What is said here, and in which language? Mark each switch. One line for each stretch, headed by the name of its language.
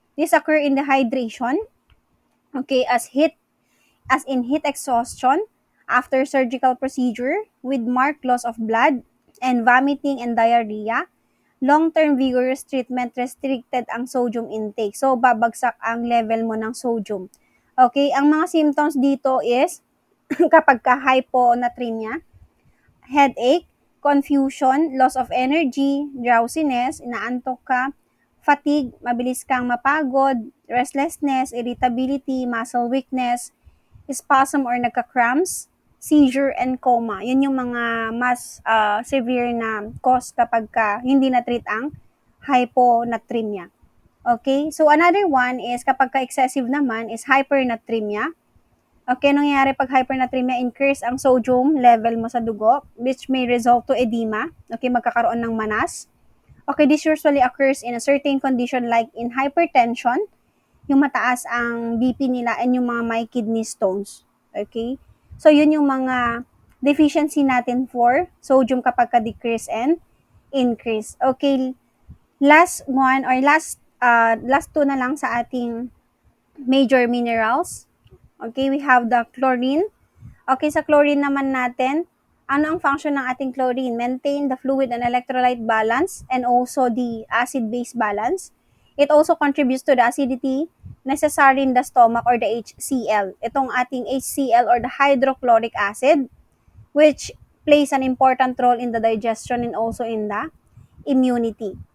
English: This occur in dehydration, okay, as in heat exhaustion after surgical procedure with marked loss of blood and vomiting and diarrhea. Long-term vigorous treatment restricted ang sodium intake.
Filipino: So, babagsak ang level mo ng sodium. Okay, ang mga symptoms dito is kapag ka hyponatremia, headache, confusion, loss of energy, drowsiness, inaantok ka, fatigue, mabilis kang mapagod, restlessness, irritability, muscle weakness, spasm or nagka-cramps, seizure, and coma. Yun yung mga mas severe na cause kapag hindi na-treat ang hyponatremia. Okay?
English: So, another one is kapag excessive naman is hypernatremia. Okay, nangyayari pag hypernatremia, increase ang sodium level mo sa dugo, which may result to edema.
Filipino: Okay, magkakaroon ng manas.
English: Okay, this usually occurs in a certain condition like in hypertension,
Filipino: yung mataas ang BP nila
English: and yung mga may kidney stones.
Filipino: Okay? So, yun yung mga deficiency natin for sodium kapag ka-decrease and increase.
English: Okay, last one or last two na lang sa ating major minerals. Okay, we have the chlorine.
Filipino: Okay, sa chlorine naman natin, ano ang function ng ating chlorine?
English: Maintain the fluid and electrolyte balance and also the acid-base balance. It also contributes to the acidity necessary in the stomach or the HCl. Itong ating HCl or the hydrochloric acid, which plays an important role in the digestion and also in the immunity.